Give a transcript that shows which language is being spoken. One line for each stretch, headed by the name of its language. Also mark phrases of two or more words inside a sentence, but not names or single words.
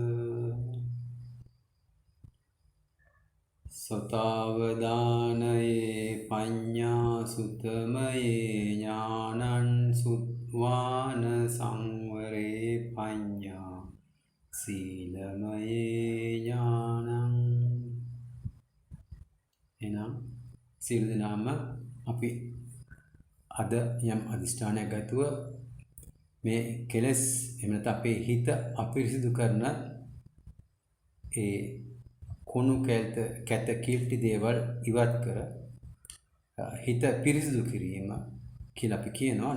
Pali: सतावदानये पඤ්ඤාසුතමයේ ඥානං සුත්වාන සංවරේ පඤ්ඤා සීලමයේ ඥානං
Sinhala: එනම් සියලු දෙනාම අපි අද යම් අදිෂ්ඨානයක් ගතුව මේ කෙලස් එහෙම නැත්නම් අපේ හිත අපිරිසිදු කරන ඒ කුණු කැත කීර්ති දේවල් ඉවත් කර හිත පිරිසිදු කිරීම කියලා අපි කියනවා.